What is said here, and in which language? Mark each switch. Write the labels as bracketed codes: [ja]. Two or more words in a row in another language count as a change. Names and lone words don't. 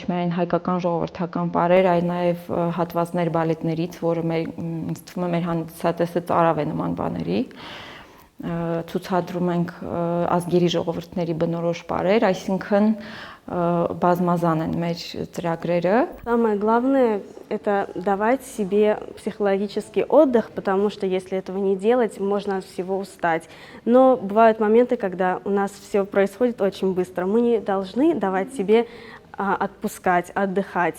[hy] միայն հայկական ժողովրդական բարեր, այլ նաև հատվածներ բալետներից, որը ինձ թվում է մեր հանդիսատեսը ծարավ է նման բաների։ Ցուցադրում ենք ազգերի ժողովուրդների բնորոշ բարեր, այսինքն բազմազան են մեր ծրագրերը։ [ru] Самое главное – это давать себе психологический отдых, потому что если этого не делать, можно от всего устать. Но бывают моменты, когда у нас все происходит очень быстро. Мы не должны давать себе отпускать, отдыхать.